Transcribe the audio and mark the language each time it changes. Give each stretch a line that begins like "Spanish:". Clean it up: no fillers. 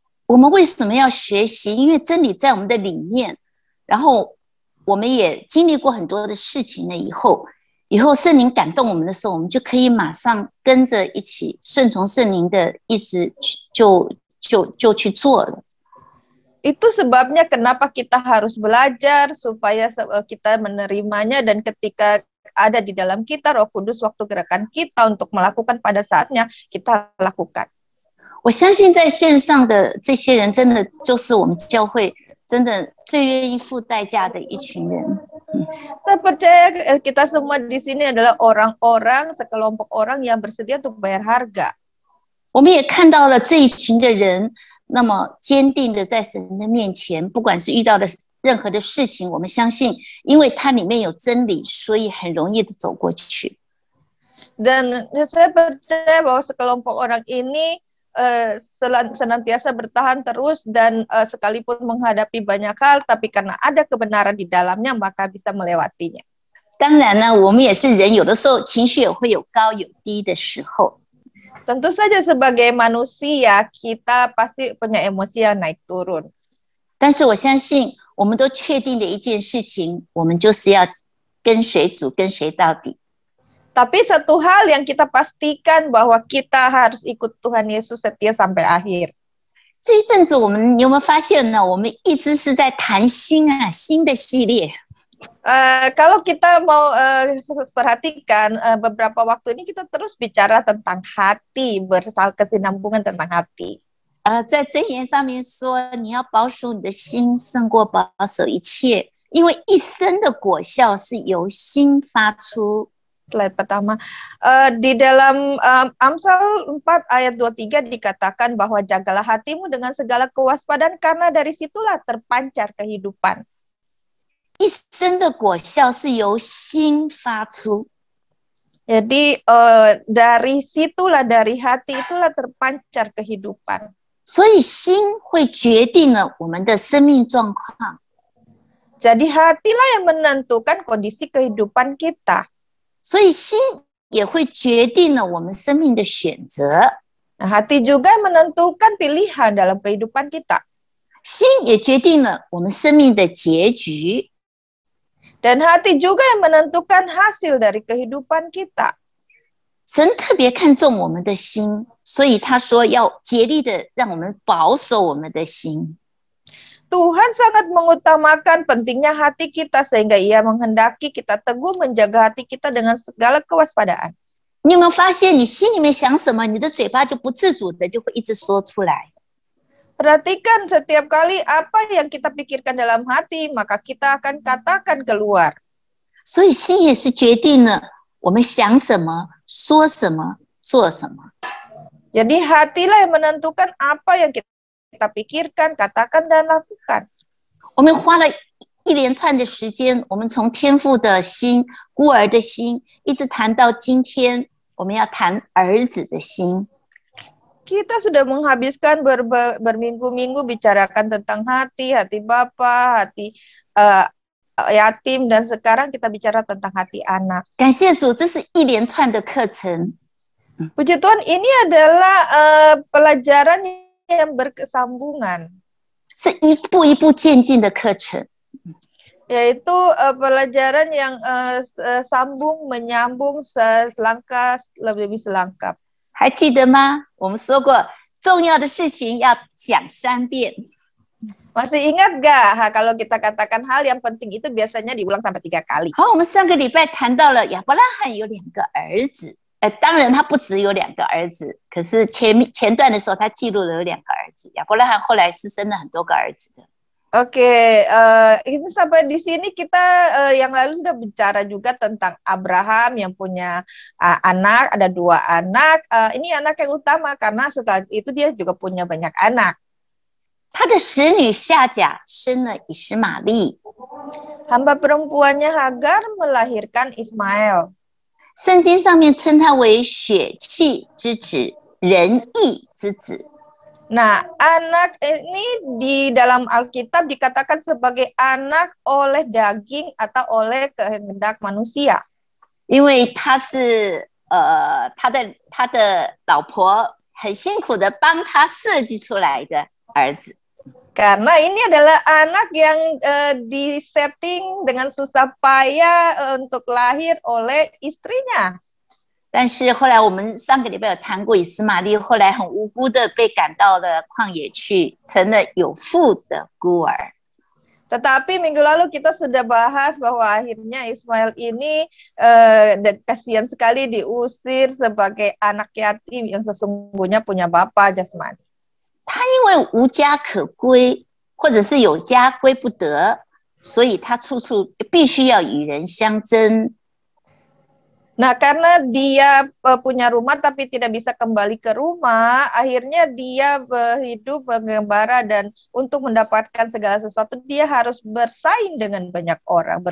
Chinese: 我们为什么要学习？因为真理在我们的里面，然后我们也经历过很多的事情了以后圣灵感动我们的时候，我们就可以马上跟着一起顺从圣灵的意思就去做了。
Indonesian: Itu sebabnya kenapa kita harus belajar supaya kita menerimanya dan ketika ada di dalam kita Roh Kudus waktu gerakan kita untuk melakukan pada saatnya kita lakukan.
Chinese: 我相信在线上的这些人真的就是我们教会真的最愿意付代价的一群人。
Indonesian: Saya percaya kita semua di sini adalah orang-orang, sekelompok orang yang bersedia untuk bayar harga.
Chinese: 我们也看到了这一群的人，那么坚定的在神的面前，不管是遇到的任何的事情，我们相信，因为它里面有真理，所以很容易的走过去。
Indonesian: Dan saya percaya bahwa sekelompok orang ini senantiasa bertahan terus dan sekalipun menghadapi banyak hal, tapi karena ada kebenaran di dalamnya maka bisa melewatinya.
Chinese: 当然呢，我们也是人，有的时候情绪也会有高有低的时候。
Indonesian: Tentu saja sebagai manusia kita pasti punya emosi yang naik turun.
Chinese: 但是我相信，我们都确定的一件事情，我们就是要跟随主，跟随到底。
Indonesian: Tapi satu hal yang kita pastikan bahwa kita harus ikut Tuhan Yesus setia sampai akhir.
Chinese: 这一阵子你有没有发现呢？我们一直是在谈心的系列。
Indonesian: Kalau kita mau perhatikan beberapa waktu ini kita terus bicara tentang hati, berkesinambungan tentang hati.
Chinese: 在箴言上面说，你要保守你的心，胜过保守一切，因为一生的果效是由心发出。
Indonesian: Slide pertama, di dalam Amsal 4 ayat 23 dikatakan bahwa jagalah hatimu dengan segala kewaspadaan karena dari situlah terpancar kehidupan.
Chinese: 一生的果效是由心发出。
Indonesian: Jadi dari situlah, dari hati itulah terpancar kehidupan.
Chinese: 所以心会决定了我们的生命状况。
Indonesian: Jadi hatilah yang menentukan kondisi kehidupan kita.
Chinese: 所以心也会决定了我们生命的选择。
Indonesian: Nah, hati juga menentukan pilihan dalam kehidupan kita.
Chinese: 心也决定了我们生命的结局。
Indonesian: Dan hati juga yang menentukan hasil dari kehidupan kita.
Chinese: 神特别看重我们的心，所以他说要竭力的让我们保守我们的心。
Indonesian: Tuhan sangat mengutamakan pentingnya hati kita sehingga Ia menghendaki kita teguh menjaga hati kita dengan segala kewaspadaan.
Chinese: 你有没有发现，你心里面想什么，你的嘴巴就不自主的就会一直说出来。
Indonesian: Perhatikan setiap kali apa yang kita pikirkan dalam hati, maka kita akan katakan keluar.
Chinese: 所以心也是决定了我们想什么、说什么、做什么。
Indonesian: Jadi hatilah yang menentukan apa yang kita pikirkan, katakan, dan lakukan.
Chinese: 我们花了一连串的时间，我们从天父的心、孤儿的心，一直谈到今天，我们要谈儿子的心。
Indonesian: Kita sudah menghabiskan berminggu-minggu bicarakan tentang hati Bapa, hati yatim, dan sekarang kita bicara tentang hati anak.
Chinese: 感谢主，这是一连串的课程。
Indonesian: Puji Tuhan, ini adalah pelajaran yang berkesambungan.
Chinese: 是一步一步渐进的课程。
Indonesian: Yaitu pelajaran yang sambung, menyambung, selangkah lebih selangkah.
Chinese: 还记得吗？我们说过，重要的事情要讲3遍。
Indonesian: Masih ingat gak kalau kita katakan hal yang penting itu biasanya diulang sampai 3 kali.
Chinese: 好，我们上个礼拜谈到了亚伯拉罕有2个儿子，当然他不只有2个儿子，可是前段的时候他记录了有2个儿子。亚伯拉罕后来是生了很多个儿子的。
Indonesian: Oke, ini sampai di sini kita yang lalu sudah bicara juga tentang Abraham yang punya anak, ada 2 anak. Ini anak yang utama karena setelah itu dia juga punya banyak anak.
Chinese: 他的使女夏甲生了以实玛利。
Indonesian: Hamba perempuannya Hagar melahirkan Ismail.
Chinese: 圣经上面称他为血气之子，仁义之子。
Indonesian: Nah, anak ini di dalam Alkitab dikatakan sebagai anak oleh daging atau oleh kehendak manusia.
Chinese: 因为他是他的老婆很辛苦的帮他设计出来的儿子。
Indonesian: Karena ini adalah anak yang disetting dengan susah payah untuk lahir oleh istrinya.
Chinese: 但是后来我们上个礼拜有谈过以实玛利后来很无辜的被赶到了旷野去，成了有父的孤儿。
Indonesian: Tetapi minggu lalu kita sudah bahas bahwa akhirnya Ismail ini kasihan sekali diusir sebagai anak yatim yang sesungguhnya punya bapa jasmani.
Chinese: 他因为无家可归，或者是有家归不得，所以他处处必须要与人相争。
Indonesian: Nah, karena dia punya rumah tapi tidak bisa kembali ke rumah, akhirnya dia hidup mengembara dan untuk mendapatkan segala sesuatu dia harus bersaing dengan banyak orang.